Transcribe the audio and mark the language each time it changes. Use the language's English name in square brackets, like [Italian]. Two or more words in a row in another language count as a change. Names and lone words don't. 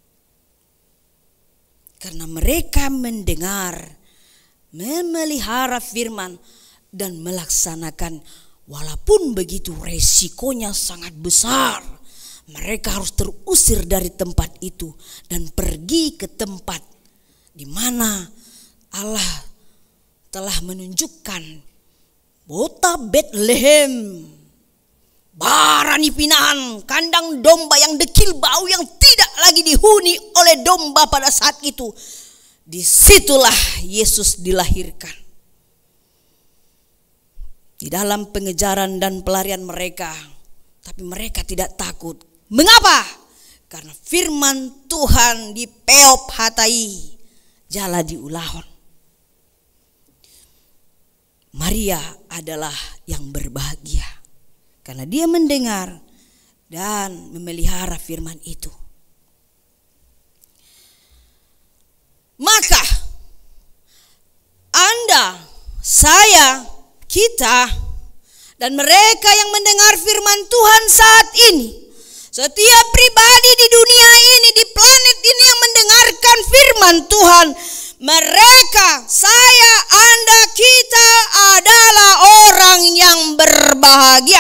[Indonesian] Karena mereka mendengar, memelihara firman dan melaksanakan, walaupun begitu resikonya sangat besar. Mereka harus terusir dari tempat itu dan pergi ke tempat di mana Allah telah menunjukkan kota Bethlehem, [Batak Toba] barani pinahan, [Indonesian] kandang domba yang dekil bau yang tidak lagi dihuni oleh domba pada saat itu. Disitulah Yesus dilahirkan. Di dalam pengejaran dan pelarian mereka, tapi mereka tidak takut. Mengapa? Karena firman Tuhan [Batak Toba] di peop hatai, jala diulahon. [Indonesian] Maria adalah yang berbahagia karena dia mendengar dan memelihara firman itu. Maka Anda, saya, kita, dan mereka yang mendengar firman Tuhan saat ini, setiap pribadi di dunia ini, di planet ini yang mendengarkan firman Tuhan, mereka, saya, Anda, kita adalah orang yang berbahagia.